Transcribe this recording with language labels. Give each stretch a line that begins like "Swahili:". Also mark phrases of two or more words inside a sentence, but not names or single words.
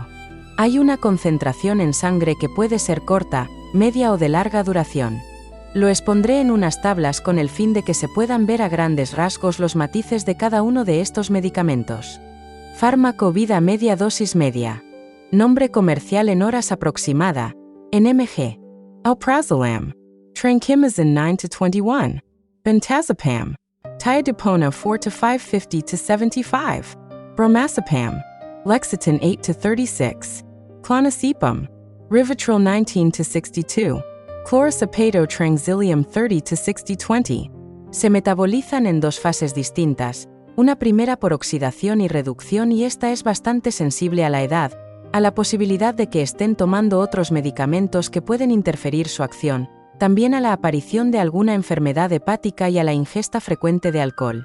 Spanish: Hay una concentración en sangre que puede ser corta, media o de larga duración. Lo expondré en unas tablas con el fin de que se puedan ver a grandes rasgos los matices de cada uno de estos medicamentos. Fármaco vida media dosis media. Nombre comercial en horas aproximada, en mg. Alprazolam. Trankimazin 9-21. Bentazepam. Tiadipona 4-550-75. Bromazepam. Lexatin 8-36. Clonazepam. Rivotril 19-62. Chlorcipato Tranxilium 30-60-20. Se metabolizan en dos fases distintas, una primera por oxidación y reducción, y esta es bastante sensible a la edad, a la posibilidad de que estén tomando otros medicamentos que pueden interferir su acción, también a la aparición de alguna enfermedad hepática y a la ingesta frecuente de alcohol.